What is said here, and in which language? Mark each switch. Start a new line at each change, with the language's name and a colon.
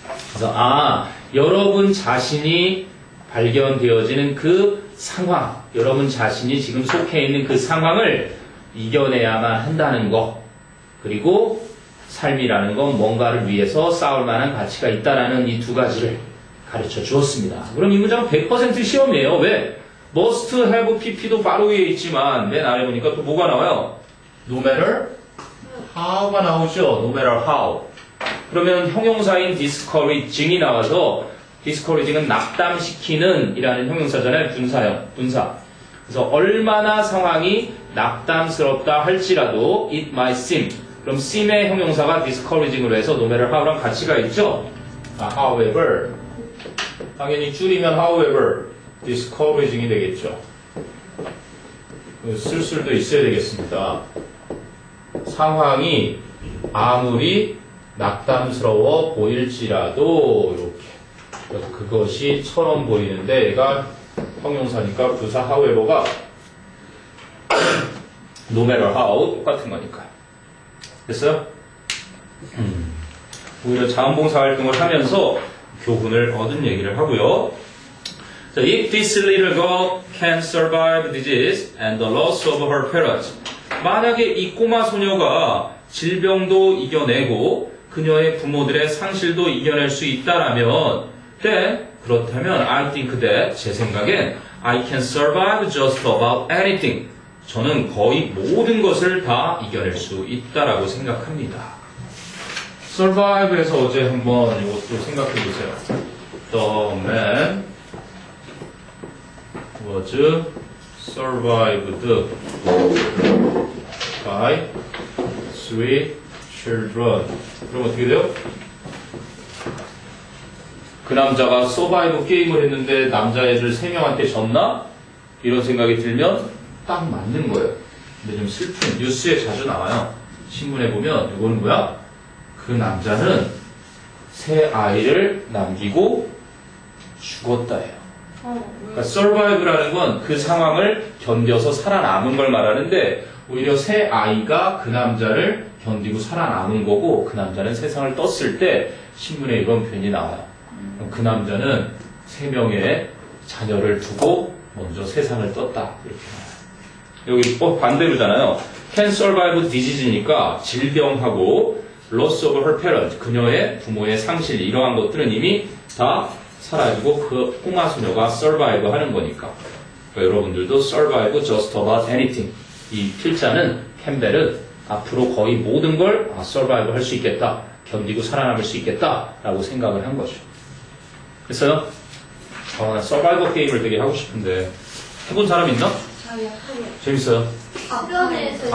Korean: 그래서 여러분 자신이 발견되어지는 그 상황, 여러분 자신이 지금 속해 있는 그 상황을 이겨내야만 한다는 거. 그리고 삶이라는 건 뭔가를 위해서 싸울 만한 가치가 있다라는 이 두 가지를 가르쳐 주었습니다. 그럼 이 문장은 100% 시험이에요. 왜? must have pp도 바로 위에 있지만 맨 아래 보니까 또 뭐가 나와요? no matter how가 나오죠.
English: no matter how.
Korean: 그러면 형용사인 discouraging이 나와서 discouraging은 낙담시키는 이라는 형용사잖아요. 분사. 그래서 얼마나 상황이 낙담스럽다 할지라도
English: it might seem.
Korean: 그럼 seem의 형용사가 discouraging으로 해서 no matter how랑 가치가 있죠. however. 당연히 줄이면 however discouraging이 되겠죠. 쓸 수도 있어야 되겠습니다. 상황이 아무리 낙담스러워 보일지라도 이렇게. 그래서 그것이 처럼 보이는데 얘가 형용사니까 부사 however가 no matter how 똑같은 거니까. 됐어요? 오히려 자원봉사 활동을 하면서 교훈을 얻은 얘기를 하고요.
English: So if this little girl can survive disease and the loss of her parents.
Korean: 만약에 이 꼬마 소녀가 질병도 이겨내고 그녀의 부모들의 상실도 이겨낼 수 있다라면
English: then
Korean: 그렇다면
English: I think that
Korean: 제 생각엔
English: I can survive just about anything.
Korean: 저는 거의 모든 것을 다 이겨낼 수 있다라고 생각합니다. survive에서 어제 한번 이것도 생각해 보세요.
English: The man was survived by 3 children.
Korean: 그럼 어떻게 돼요? 그 남자가 서바이브 게임을 했는데 남자애들 3명한테 졌나? 이런 생각이 들면 딱 맞는 거예요. 근데 좀 슬픈 뉴스에 자주 나와요. 신문에 보면 이거는 뭐야? 그 남자는 3아이를 남기고 죽었다예요. 그러니까 survive라는 건 그 상황을 견뎌서 살아남은 걸 말하는데 오히려 3아이가 그 남자를 견디고 살아남은 거고 그 남자는 세상을 떴을 때 신문에 이런 표현이 나와요. 그 남자는 3명의 자녀를 두고 먼저 세상을 떴다. 이렇게 나와요. 여기 반대로잖아요. can survive disease니까 질병하고 loss of her parents, 그녀의 부모의 상실 이러한 것들은 이미 다 사라지고 그 꼬마 소녀가 survive 하는 거니까. 그러니까 여러분들도
English: survive just about anything.
Korean: 이 필자는 캠벨은 앞으로 거의 모든 걸 survive 할 수 있겠다. 견디고 살아남을 수 있겠다. 라고 생각을 한 거죠. 그래서요. 나 서바이벌 게임을 되게 하고 싶은데 해본 사람 있나? 재밌어요? 앞면에서